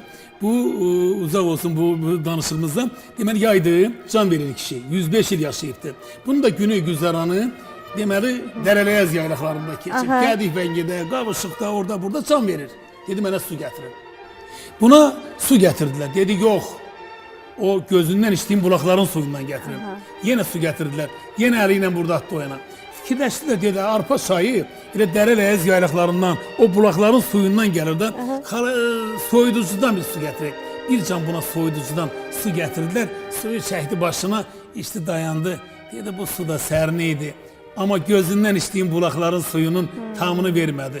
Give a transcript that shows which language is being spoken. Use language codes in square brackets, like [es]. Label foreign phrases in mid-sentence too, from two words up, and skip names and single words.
[az] Bu uzaq olsun bu danışığımızda. Deməli yaydı, can verir kişi. 105 il yaşayıbdı. Bunun da günü güzaranı deməli Dərələyəz yaylaqlarında keçib. Qədik Vəngidə, Qavışıqda, orada burada can verir. Dedi mənə su gətirin. [tr] Buna su getirdiler. Dedi yok. O gözünden içtiğim bulakların suyundan getirin. Yine su getirdiler. Yine eliyle burada attı o yana. [az] Fikirləşdilər, dedi, arpa çayı elə dərə-ləyəz yaylaqlarından, o bulaqların suyundan gəlir də, soyuducudan bir su gətirək. Bir can buna soyuducudan su gətirdilər, suyu çəkdi başına, içdi dayandı. Dedi, bu su da sərin idi. Amma gözündən içdiyim bulaqların suyunun tamını vermədi.